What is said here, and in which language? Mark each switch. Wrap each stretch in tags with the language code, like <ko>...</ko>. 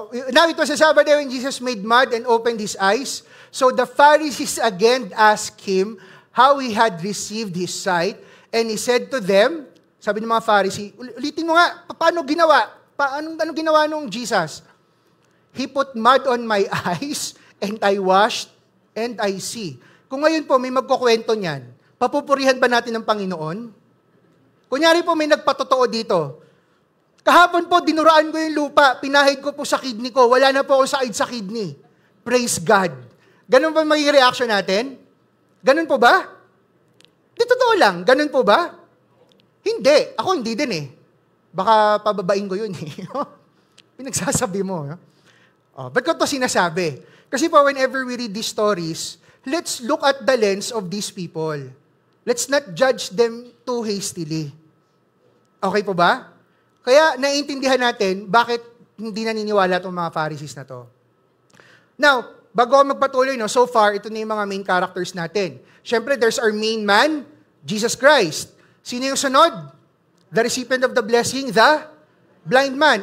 <en>Now it was a Sabbath day when Jesus made mud and opened his eyes. So the Pharisees again asked him how he had received his sight. And he said to them,</en> <tl>sabi ng mga Pharisee, ulitin mo nga, paano ginawa? Anong ginawa nung Jesus?</tl> <en>He put mud on my eyes, and I washed, and I see.</en> <tl>Kung ngayon po may magkukwento niyan, papupurihan ba natin ng Panginoon? Kunyari po may nagpatotoo dito. Kahapon po, dinuraan ko yung lupa, pinahid ko po sa kidney ko, wala na po ako sakit sa kidney.</tl> <en>Praise God.</en> <tl>Ganun ba magiging reaction natin? Ganun po ba? Di totoo lang, ganun po ba? Hindi. Ako hindi din eh. Baka pababain ko yun eh. Pinagsasabi mo. Ba't ko ito sinasabi? Kasi po,</tl> <en>whenever we read these stories, let's look at the lens of these people. Let's not judge them too hastily.</en> <tl>Okay po ba? Kaya naiintindihan natin bakit hindi naniniwala itong mga Pharisees na to. Now, bago ako magpatuloy, so far, ito na yung mga main characters natin.</tl> <en>Siyempre, there's our main man, Jesus Christ.</en> <tl>Sino yung sunod?</tl> <en>The recipient of the blessing, the blind man.</en>